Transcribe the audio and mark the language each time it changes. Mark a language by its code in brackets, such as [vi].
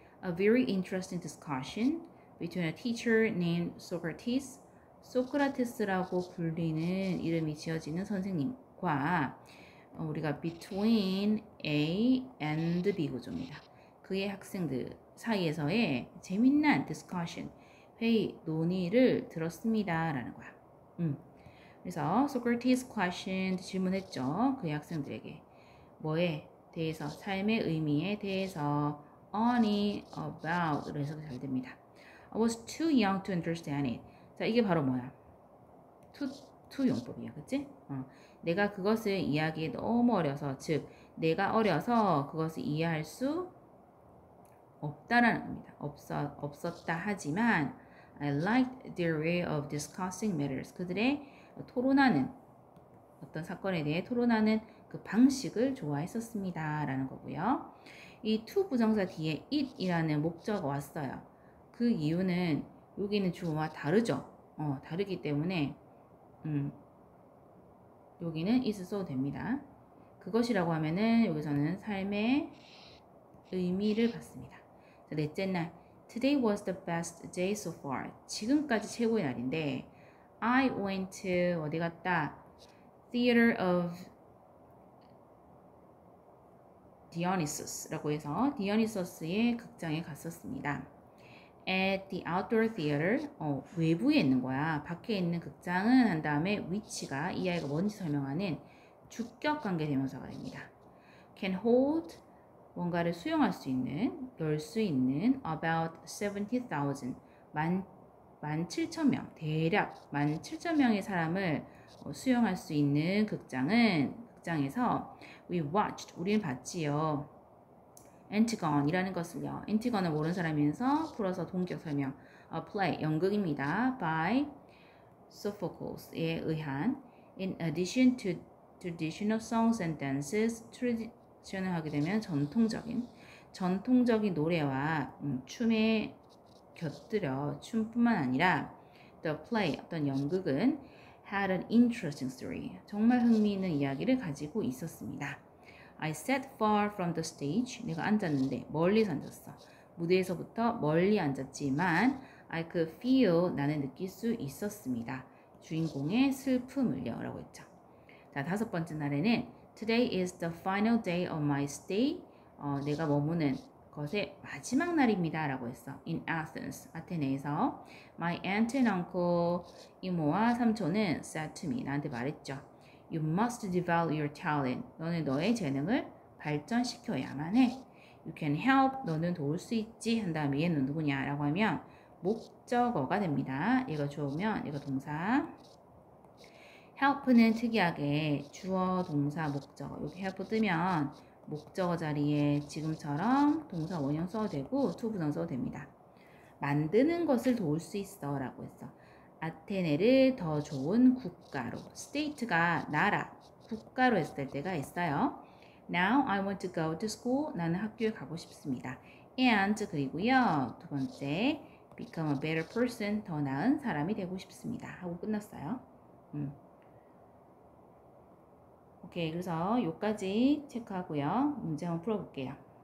[en] A very interesting discussion between a teacher named Socrates. [ko] 소크라테스라고 불리는 이름이 지어지는 선생님과 우리가 [en] between A and B [ko] 구조입니다. 그의 학생들 사이에서의 재미난 discussion, 회의, 논의를 들었습니다. 라는 거야. 그래서 Socrates question 질문했죠. 그의 학생들에게. 뭐에 대해서, 삶의 의미에 대해서 only about로 해석이 잘 됩니다. [en] I was too young to understand it. [ko] 자, 이게 바로 뭐야? to 용법이야. 그치? 내가 그것을 이해하기에 너무 어려서, 즉 내가 어려서 그것을 이해할 수 없다라는 겁니다. 없었다 하지만 [en] I liked their way of discussing matters. [ko] 그들의 토론하는 어떤 사건에 대해 토론하는 그 방식을 좋아했었습니다. 라는 거고요. 이 to 부정사 뒤에 it이라는 목적어가 왔어요. 그 이유는 여기는 주어와 다르죠. 다르기 때문에 여기는 is 써도 됩니다. 그것이라고 하면은 여기서는 삶의 의미를 받습니다. 자, 넷째 날, [en] Today was the best day so far. [ko] 지금까지 최고의 날인데 [en] I went to [ko] 어디 갔다? Theater of Dionysus라고 해서 디오니소스의 극장에 갔었습니다. [en] At the outdoor theater, [ko] 외부에 있는 거야. 밖에 있는 극장은 한 다음에 위치가 이 아이가 뭔지 설명하는 주격 관계 대명사가 됩니다. [en] Can hold, [ko] 뭔가를 수용할 수 있는, 열 수 있는 [en] about 70,000, [ko] 17,000명, 대략 17,000명의 사람을 수용할 수 있는 극장에서 [en] we watched, [ko] 우리는 봤지요. Antigone이라는 것을요. Antigone을 모르는 사람이면서 풀어서 동격 설명. play, 연극입니다. by Sophocles에 의한 [en] in addition to traditional songs and dances, [ko] traditional 하게 되면 전통적인 노래와 춤에 곁들여 춤뿐만 아니라 [en] the play, 어떤 연극은 had an interesting story. [ko] 정말 흥미있는 이야기를 가지고 있었습니다. [en] I sat far from the stage. [ko] 내가 앉았는데 멀리서 앉았어. 무대에서부터 멀리 앉았지만 [en] I could feel, [ko] 나는 느낄 수 있었습니다. 주인공의 슬픔을요 라고 했죠. 자, 5번째 날에는 [en] Today is the final day of my stay. [ko] 내가 머무는 것의 마지막 날입니다 라고 했어. [en] In Athens, [ko] 아테네에서. [en] My aunt and uncle, [ko] 이모와 삼촌은 [en] said to me, [ko] 나한테 말했죠. [en] You must develop your talent. [ko] 너는 너의 재능을 발전시켜야만 해. [en] You can help. [ko] 너는 도울 수 있지. 한 다음에 얘는 누구냐 라고 하면 목적어가 됩니다. 얘가 주어면 얘가 동사. help는 특이하게 주어, 동사, 목적어. 여기 help 뜨면 목적어 자리에 지금처럼 동사 원형 써도 되고 to 부정 써도 됩니다. 만드는 것을 도울 수 있어 라고 했어. 아테네를 더 좋은 국가로. state가 나라, 국가로 했을 때가 있어요. [en] Now I want to go to school. [ko] 나는 학교에 가고 싶습니다. And 그리고요. 2번째 [en] become a better person. [ko] 더 나은 사람이 되고 싶습니다. 하고 끝났어요. 오케이, 그래서 여기까지 체크하고요. 문제 한번 풀어볼게요.